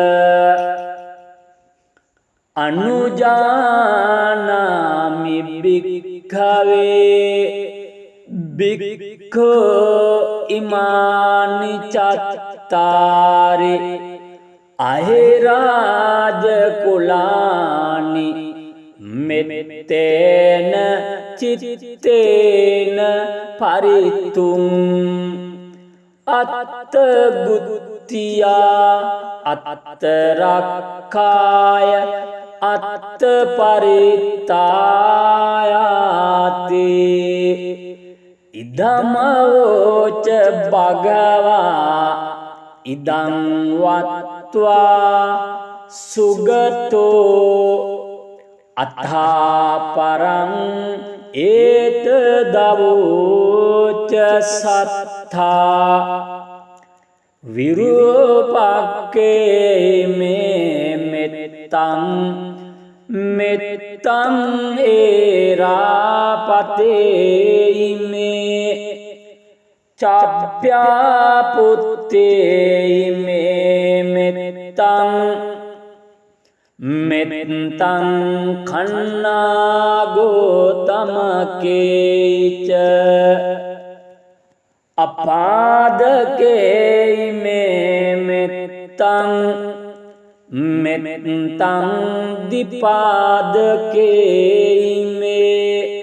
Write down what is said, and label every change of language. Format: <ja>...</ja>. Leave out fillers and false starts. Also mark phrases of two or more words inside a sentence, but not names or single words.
<pi>අනුජානාමි භික්ඛවේ භික්ඛු ඉමානි චත්තාරි අහිරාජ කුලානි මෙත්තේන චිත්තේන පරිතුං අත්ත බුද්ධියා අත්ත රක්ඛාය අත්ත පරිත්තායාති ඉදමෝච භගවා ඉදං වත්වා සුගතෝ අත්ථාපරං ඒත දවෝච සත්තා විරූපක්ඛේ මේ මෙත්තං මෙත්තං ඒරාපතේ මේ චප්ප්‍යාපුත්තේ මේ මෙත්තං මෙත්තං කන්නාගෝතමකේච අපාදකේ මේ මෙත්තං මෙත්තං දිපාදකේ මේ</pi>